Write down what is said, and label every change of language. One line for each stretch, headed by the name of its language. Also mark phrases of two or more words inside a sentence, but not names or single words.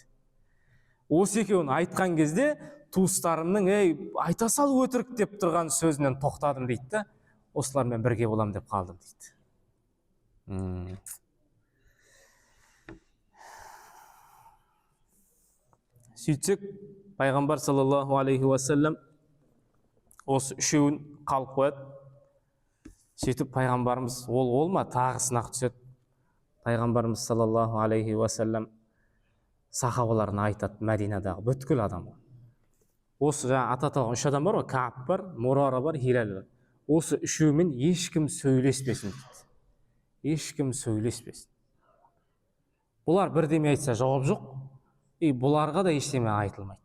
Kazakh: Осы екеуін айтқан кезде, туыстарымның ей, айта сал өтірік деп тұрған сөзінен тоқтадым дейді. Осылармен бірге болам деп қалдым дейді. Сөйтсек, пайғамбар
Arabic: صلى الله عليه وسلم
Kazakh: осы үшеуін қалып қояды. Сөйтіп пайғамбарымыз ол ма тағы сынақ түседі. Пайғамбарымыз
Arabic: صلى الله عليه وسلم
Kazakh: сахабаларына айтады, Мәдинадағы бүткіл адамға. Осы жаңа ататалған үш адам бар ғой, Кааб бар, Мурара бар, Хилал бар. Осы үшеуімен ешкім сөйлеспесін дейді. Ешкім сөйлеспесін. Бұлар бірдеме айтса жауап жоқ, бұларға да ештеме айтылмайды.